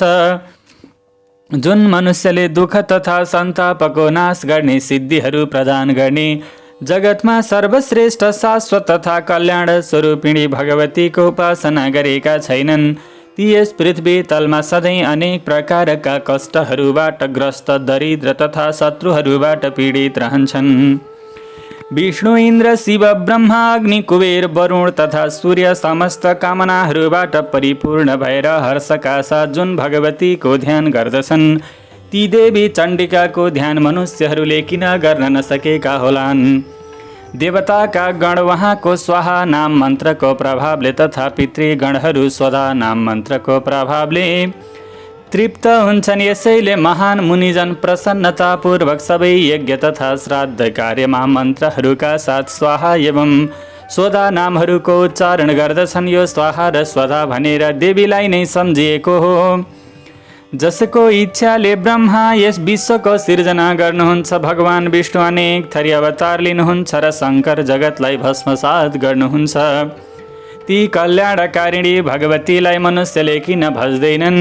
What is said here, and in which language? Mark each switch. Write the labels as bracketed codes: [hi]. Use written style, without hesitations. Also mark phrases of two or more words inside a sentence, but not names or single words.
[ne] जुन मनुष्यले दुःख तथा सन्तापको नाश गर्ने, सिद्धिहरू प्रदान गर्ने, जगतमा सर्वश्रेष्ठ शाश्वत तथा कल्याण स्वरूपिणी भगवतीको उपासना गरेका छैनन् ती यस पृथ्वी तलमा सधैँ अनेक प्रकारका कष्टहरूबाट ग्रस्त, दरिद्र तथा शत्रुहरूबाट पीडित रहन्छन्। विष्णु, इन्द्र, शिव, ब्रह्मा, अग्नि, कुबेर, वरुण तथा सूर्य समस्त कामनाहरूबाट परिपूर्ण भएर हर्षका साथ जुन भगवतीको ध्यान गर्दछन्, ती देवी चण्डिकाको ध्यान मनुष्यहरूले किन गर्न नसकेका होलान्? देवताका गण उहाँको स्वाहा नाम मन्त्रको प्रभावले तथा पितृगणहरू स्वधा नाम मन्त्रको प्रभावले तृप्त हुन्छन्। यसैले महान मुनिजन प्रसन्नतापूर्वक सबै यज्ञ तथा श्राद्ध कार्यमा मन्त्रहरूका साथ स्वाहा एवं स्वधा नामहरूको उच्चारण गर्दछन्। यो स्वाहा र स्वधा भनेर देवीलाई नै सम्झिएको हो। जसको इच्छाले ब्रह्मा यस विश्वको सिर्जना गर्नुहुन्छ, भगवान विष्णु अनेक थरी अवतार लिनुहुन्छ र शङ्कर जगतलाई भस्मसात गर्नुहुन्छ। ती कल्याणकारिणी भगवतीलाई मनुष्यले किन भज्दैनन्?